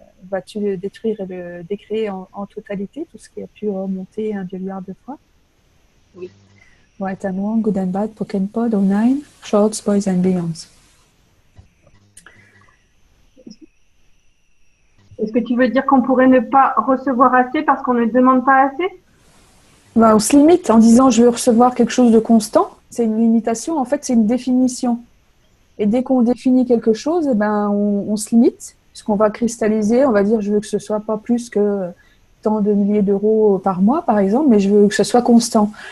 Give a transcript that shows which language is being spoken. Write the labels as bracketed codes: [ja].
[fr] Vas-tu le détruire et le décréer en totalité, tout ce qui a pu remonter 1 milliard de fois? Oui. [en] Right and wrong, good and bad, Pokken Pod, 09, shorts, boys and beyonds. [fr] Est-ce que tu veux dire qu'on pourrait ne pas recevoir assez parce qu'on ne demande pas assez? On se limite en disant je veux recevoir quelque chose de constant. C'est une limitation, en fait, c'est une définition. Et dès qu'on définit quelque chose, on se limite, puisqu'on va cristalliser, on va dire je veux que ce soit pas plus que tant de milliers d'euros par mois, par exemple, mais je veux que ce soit constant.